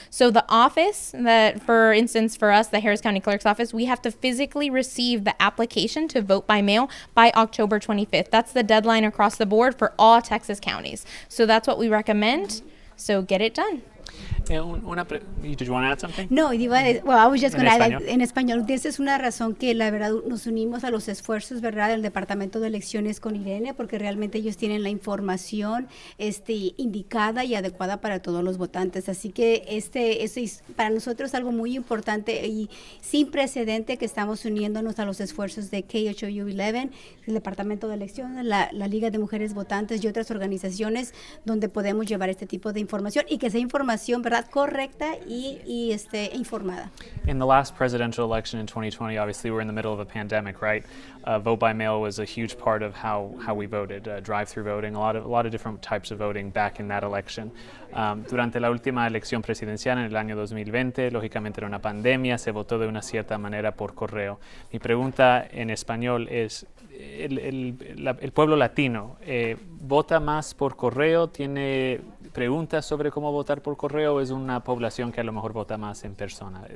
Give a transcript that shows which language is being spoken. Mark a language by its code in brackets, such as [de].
[en] So the office that, for instance, for us, the Harris County Clerk's office, we have to physically receive the application to vote by mail by October 25th. That's the deadline across the board for all Texas counties. So that's what we recommend. So get it done. Did you want to add something? No, I was just going to add [es] en español. Esa es una razón que la verdad nos unimos a los esfuerzos, ¿verdad?, del Departamento de Elecciones con Irene, porque realmente ellos tienen la información indicada y adecuada para todos los votantes. Así que eso es para nosotros algo muy importante y sin precedente, que estamos uniéndonos a los esfuerzos de KHOU 11, el Departamento de Elecciones, la Liga de Mujeres Votantes y otras organizaciones donde podemos llevar este tipo de información y que sea información, ¿verdad?, correcta y informada. [en] In the last presidential election in 2020, obviously we're in the middle of a pandemic, right? Vote by mail was a huge part of how we voted. Drive-through voting, a lot of different types of voting back in that election. [es] Durante la última elección presidencial en el año 2020, lógicamente era una pandemia, se votó de una cierta manera por correo. Mi pregunta en español es, el pueblo latino vota más por correo, tiene preguntas sobre cómo votar por correo, o es una población que a lo mejor vota más en persona?